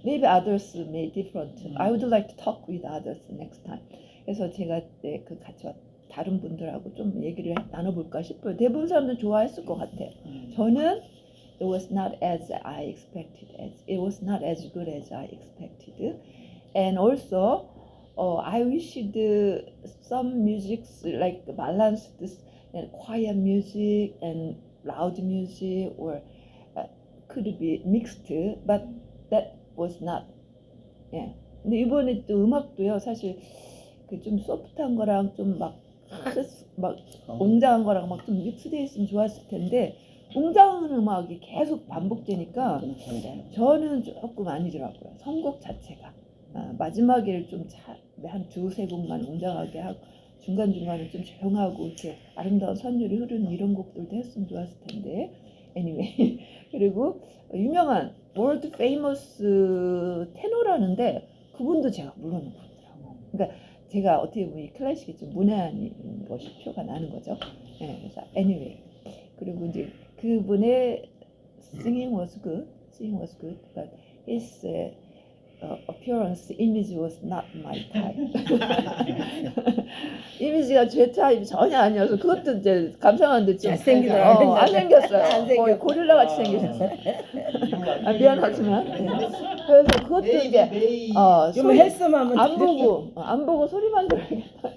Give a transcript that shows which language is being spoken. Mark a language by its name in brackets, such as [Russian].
[English] Maybe others may different. I would like to talk with others next time. [Korean] 그래서 제가 그 같이 다른 분들하고 좀 얘기를 나눠볼까 싶어요. 대부분 사람들 좋아했을 것 같아요. 저는 [English] it was not as I expected. It was not as good as I expected. And also, I wished some musics like balanced and quiet music and loud music or could be mixed, but that was not. [Korean] 예. 근데 이번에 또 음악도요. 사실 그 좀 소프트한 거랑 좀 막 웅장한 거랑 막 좀 믹스되어 있으면 좋았을 텐데. 웅장한 음악이 계속 반복되니까 저는 조금 아니더라고요. 선곡 자체가 마지막에를 좀 한 두세 곡만 웅장하게 하고 중간중간에 좀 조용하고 이렇게 아름다운 선율이 흐르는 이런 곡들도 했으면 좋았을 텐데 anyway 그리고 유명한 [English] world famous [Korean] 테너라는데 그분도 제가 모르는 분이더라고요. 그러니까 제가 어떻게 보면 이 클래식이 좀 문외한 것이 표가 나는 거죠. 네, 그래서 anyway 그리고 이제 그분의 [English] singing was good, but his appearance, image was not my type. [Korean] 이미지가 제 타입이 전혀 아니어서 그것도 이제 감상하는데 좀 잘생기더라고요. 안 생겼어요. 안 생겼어요. 거의 고릴라 같이 생겼어요. 미안하지만 그래서 그것도 이제 좀 했으면 안 보고 소리만 들어야겠다